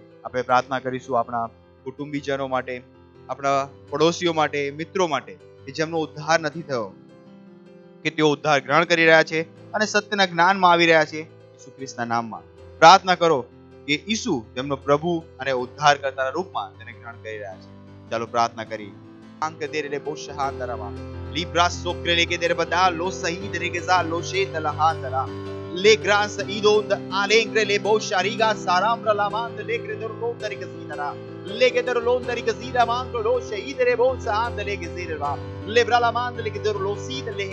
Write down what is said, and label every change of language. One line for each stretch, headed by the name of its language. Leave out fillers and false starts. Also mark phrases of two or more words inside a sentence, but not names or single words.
Gujarati: આપણે પ્રાર્થના કરીશું આપણા કુટુંબીજનો માટે, આપણા પડોશીઓ માટે, મિત્રો માટે કે જેમનો ઉદ્ધાર નથી થયો કે તેઓ ઉદ્ધાર ગ્રહણ કરી રહ્યા છે અને સત્યના જ્ઞાનમાં આવી રહ્યા છે ઈસુ ખ્રિસ્તના નામમાં. પ્રાર્થના કરો કે ઈસુ તેમનો પ્રભુ અને ઉદ્ધારકર્તાના રૂપમાં તેને ગ્રહણ કરી રહ્યા છે. ચાલો પ્રાર્થના કરી. આંક દેરે લે બોશહા તરવા libras socre le che dere bada lo sahid re che za lo sheta la hatara le gras ido alengre le bosha riga saramra la mand le credor lo dari che sidara le che der lo dari che sidara mando lo shahid re bosa and le che sidara le bra la mand le che der lo sid le